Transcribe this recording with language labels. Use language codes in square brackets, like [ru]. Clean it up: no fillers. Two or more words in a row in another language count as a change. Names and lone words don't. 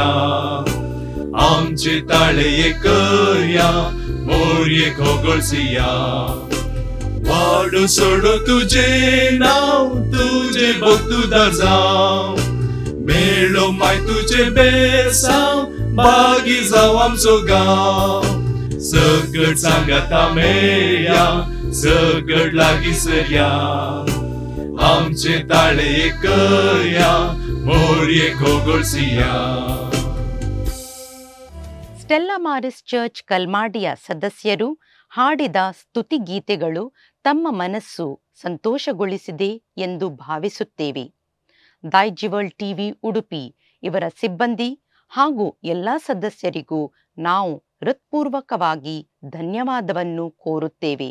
[kok] आमचे ताळे एकया मोरये खोगोळसिया वाडो सोडो तुझे नाव तुझे भक्तुदार जाव मेळो माय तुझे बेसाव बागी जाव आमचो गांव सकट सांगता मेळ्या सकट लागी सरया आमचे ताळे एकया मोरये खोगोळसिया. [kn] ಸ್ಟೆಲ್ಲಾ ಮಾರಿಸ್ ಚರ್ಚ್ ಕಲ್ಮಾಡಿಯ ಸದಸ್ಯರು ಹಾಡಿದ ಸ್ತುತಿಗೀತೆಗಳು ತಮ್ಮ ಮನಸ್ಸು ಸಂತೋಷಗೊಳಿಸಿದೆ ಎಂದು ಭಾವಿಸುತ್ತೇವೆ. ದೈಜಿವಲ್ ಟಿವಿ ಉಡುಪಿ ಇವರ ಸಿಬ್ಬಂದಿ ಹಾಗೂ ಎಲ್ಲ ಸದಸ್ಯರಿಗೂ ನಾವು ಹೃತ್ಪೂರ್ವಕವಾಗಿ ಧನ್ಯವಾದವನ್ನು ಕೋರುತ್ತೇವೆ.